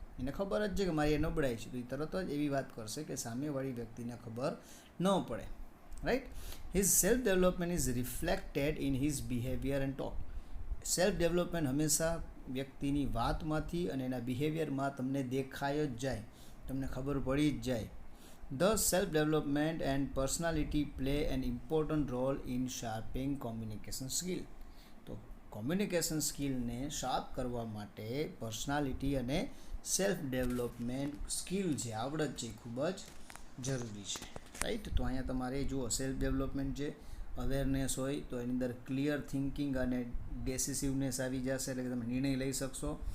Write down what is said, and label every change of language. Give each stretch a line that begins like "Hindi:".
Gujarati: એને ખબર જ છે કે મારી એ નબળાઈ છે, તો એ તરત જ એવી વાત કરશે કે સામેવાળી વ્યક્તિને ખબર ન પડે, right.
English: His self development is reflected in his behaviour and talk.
Gujarati: Self development હંમેશા વ્યક્તિની વાતમાંથી અને એના બિહેવિયરમાં તમને દેખાય જ જાય, તમને ખબર પડી જ જાય.
English: Thus, self-development and personality play an important role in sharpening communication skill.
Gujarati: તો કોમ્યુનિકેશન સ્કિલને શાર્પ કરવા માટે પર્સનાલિટી અને સેલ્ફ ડેવલપમેન્ટ સ્કિલ જે આવડત છે એ ખૂબ જ જરૂરી છે, રાઈટ. તો અહીંયા તમારે જુઓ સેલ્ફ ડેવલપમેન્ટ છે, અવેરનેસ હોય તો એની અંદર ક્લિયર થિંકિંગ અને ડેસિસિવનેસ આવી જશે, એટલે કે તમે નિર્ણય લઈ શકશો.